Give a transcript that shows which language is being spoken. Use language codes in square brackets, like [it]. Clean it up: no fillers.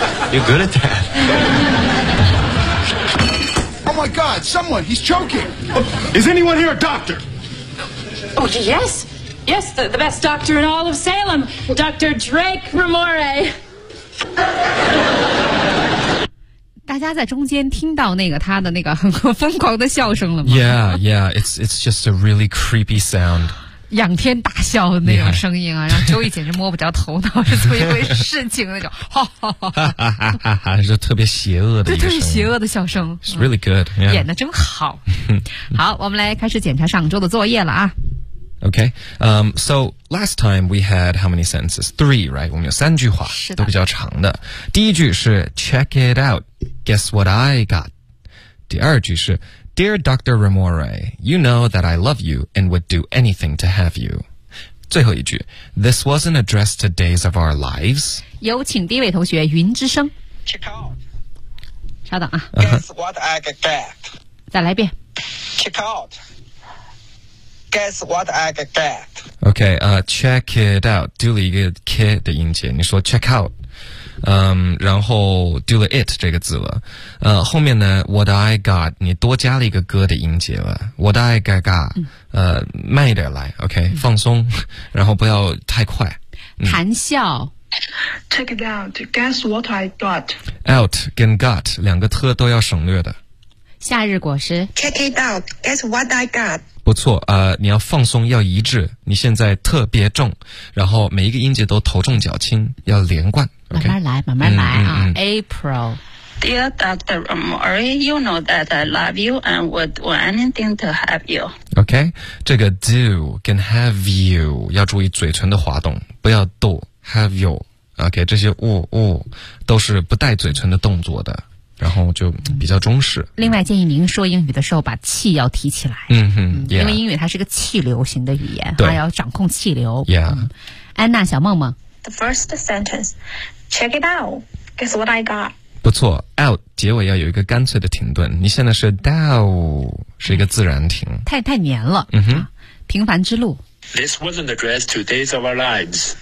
[en] You're good at that. Oh my God, someone, he's choking. Is anyone here a doctor? Oh, yes. Yes, the best doctor in all of Salem. Dr. Drake Ramore. [zh] 大家在中间听到那个他的那个很疯狂的笑声了吗 [en] Yeah, yeah, it's just a really creepy sound. [zh] 仰天大笑的那种声音啊，让周易简直摸不着头脑是怎么一回事情那种，哈哈哈哈哈哈，就特别邪恶的一声，特别邪恶的笑声。 [en] It's really good，、yeah. [zh] 演的真好。好，我们来开始检查上周的作业了啊。 [en] Okay, so last time we had how many sentences? Three, right? [zh] 我们有三句话，是的，都比较长的。第一句是 [en] Check it out, guess what I got. [zh] 第二句是。 [en] Dear Dr. Ramore, you know that I love you and would do anything to have you. [zh] 最后一句 [en] This wasn't addressed to days of our lives. [zh] 有请第一位同学云之声 [en] Check out. [zh] 稍等啊 [en] Guess what I got back. [zh] 再来一遍 [en] Check out. Guess what I got back. [zh] OK,、 [en] check it out. [zh] 丢了一个 K 的音节你说 check out. 然后丢了 it 这个字了后面呢 what I got 你多加了一个歌的音节了 what I got、慢一点来 OK、嗯、放松然后不要太快、嗯、谈笑 [en] check it out guess what I got [zh] out 跟 got 两个特都要省略的夏日果实 [en] check it out guess what I got [zh] 不错你要放松要一致你现在特别重然后每一个音节都头重脚轻要连贯慢慢来、 [en] okay. [zh] 慢慢来啊、嗯嗯、April [en] Dear Dr. Omori, you know that I love you and would do anything to have you. [zh] Okay, 这个 do 跟 have you 要注意嘴唇的滑动，不要 do have you. Okay, 这些 wo wo 都是不带嘴唇的动作的，然后就比较中式。另外建议您说英语的时候把气要提起来。 [en] Yeah. [zh] 因为英语它是个气流型的语言，对，要掌控气流。 [en] Yeah. [zh] 安娜小梦梦。 [en] The first sentence, check it out, guess what I got? [zh] 不错 out 结尾要有一个干脆的停顿，你现在是 down 是一个自然停，太黏了。嗯哼，平凡之路。 [en] This wasn't addressed to days of our lives.